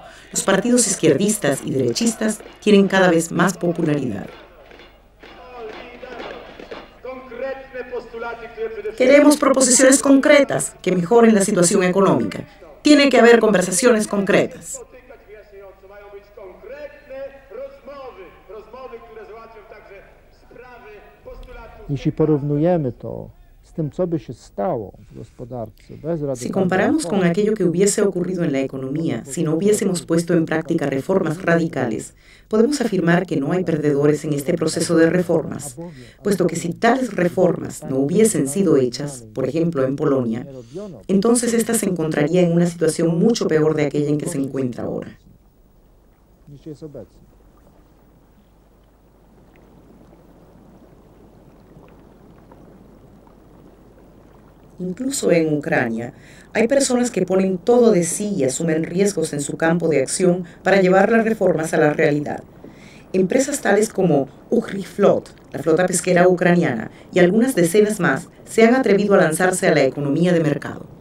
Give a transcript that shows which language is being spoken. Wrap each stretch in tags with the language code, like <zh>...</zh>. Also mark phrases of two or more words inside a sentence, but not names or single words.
<es>Los partidos izquierdistas y derechistas tienen cada vez más popularidad. Queremos proposiciones concretas que mejoren la situación económica. Tiene que haber conversaciones concretas.</es> <pl>Jeśli porównujemy to z tym, co by się stało w gospodarce bez</pl> <es>Si comparamos con aquello que hubiese ocurrido en la economía si no hubiésemos puesto en práctica reformas radicales, podemos afirmar que no hay perdedores en este proceso de reformas, puesto que si tales reformas no hubiesen sido hechas, por ejemplo en Polonia, entonces ésta se encontraría en una situación mucho peor de aquella en que se encuentra ahora.</es> <pl>niż jest obecnie.</pl> <es>Incluso en Ucrania, hay personas que ponen todo de sí y asumen riesgos en su campo de acción para llevar las reformas a la realidad. Empresas tales como Ukhrflot, la flota pesquera ucraniana, y algunas decenas más se han atrevido a lanzarse a la economía de mercado.</es>